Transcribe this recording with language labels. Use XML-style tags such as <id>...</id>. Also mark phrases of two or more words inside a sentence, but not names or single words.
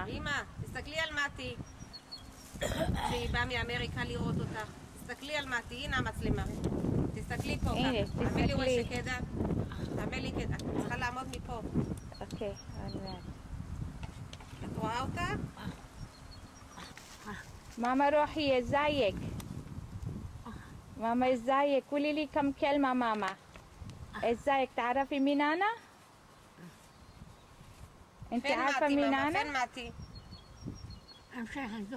<he>אמא, תסתכלי על מתי. שהיא באה מאמריקה לראות אותך. תסתכלי על מתי, הנה המצלמה. תסתכלי פה הנה, ככה. תסתכלי.</he> <ar>تعملي كده. تعملي كده.</ar> <he>את צריכה לעמוד מפה. אוקיי, את רואה אותה?</he> <ar>ماما روحي ازيك؟ ماما ازيك؟ قولي لي كم كلمة ماما. ازيك؟ تعرفي مين انا؟ انت فين عارفة ماتي مين ماما؟ انا؟ فين ماتي؟ امشي عنده</ar>